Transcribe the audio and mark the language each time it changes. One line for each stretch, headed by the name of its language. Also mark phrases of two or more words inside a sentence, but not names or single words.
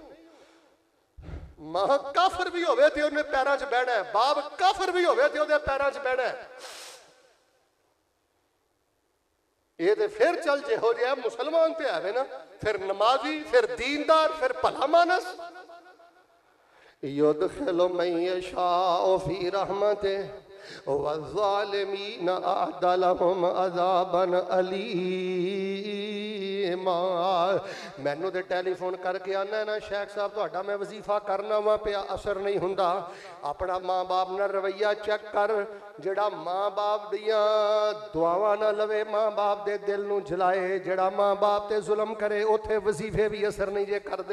Punjabi: ماں کافر بھی ہووے تے انہیں پیروں چ بہنا ہے، باپ کافر بھی ہووے تے اوہدے پیروں چ بہنا ہے. یہ تے پھر چل جیہو جیہا مسلمان تے آوے نا، پھر نمازی، پھر دیندار، پھر بھلا مانس.
Arabic: يدخل من يشاء في رحمته والظالمين أعد لهم عذابا أليما.
Punjabi: مینوں تو ٹیلیفون کرکے آنا نا شیخ صاحب تہاڈا میں وظیفہ کرنا وا پیا، اثر نہیں ہندا. اپنا ماں باپ نال رویہ چیک کر، جیہڑا ماں باپ دیاں دعاواں نا لوے، ماں باپ دے دل نوں جلائے، جیہڑا ماں باپ تے ظلم کرے اتھے وظیفے بھی اثر نہیں جے کردے.